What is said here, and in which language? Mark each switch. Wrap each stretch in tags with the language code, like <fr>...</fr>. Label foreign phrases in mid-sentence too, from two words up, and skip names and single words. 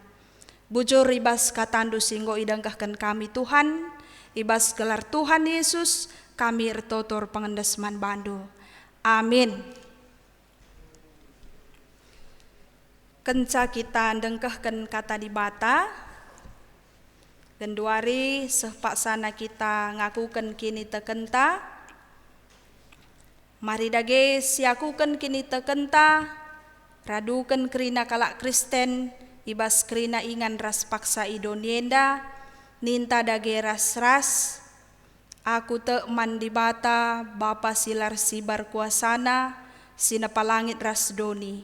<btx>Bujur ibas katandu singgo idangkahkan kami Tuhan, ibas gelar Tuhan Yesus, kami ertotor pengendesman bandu. Amin. Kenca kita dengkahkan kata di bata, genduari sepak sana kita ngakukan kini tekenta. Mari dage siakukan kini tekenta, radukan kerina kalak Kristen, ibas kerina ingan ras paksa idonienda, ninta dage ras-ras, aku te man di bata, Bapa silar sibar kuasana, sinapalangit ras doni.</btx>